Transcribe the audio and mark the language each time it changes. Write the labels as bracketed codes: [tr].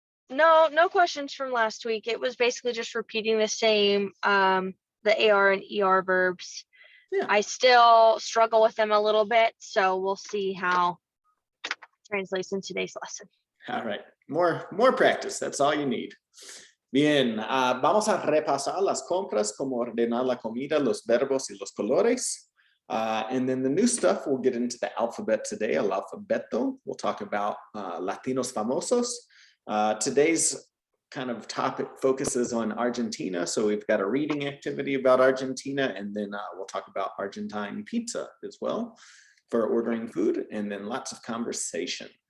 [en] No questions from last week. It was basically just repeating the same, the AR and ER verbs. Yeah. I still struggle with them a little bit, so we'll see how it translates in today's lesson. All right, more practice, that's all you need. [es] Bien, vamos a repasar las compras, como ordenar la comida, los verbos y los colores. [en] And then the new stuff, we'll get into the alphabet today, [es] el alfabeto. [en] We'll talk about [es] Latinos famosos. [en] Today's kind of topic focuses on Argentina. So we've got a reading activity about Argentina, and then we'll talk about Argentine pizza as well for ordering food, and then lots of conversation.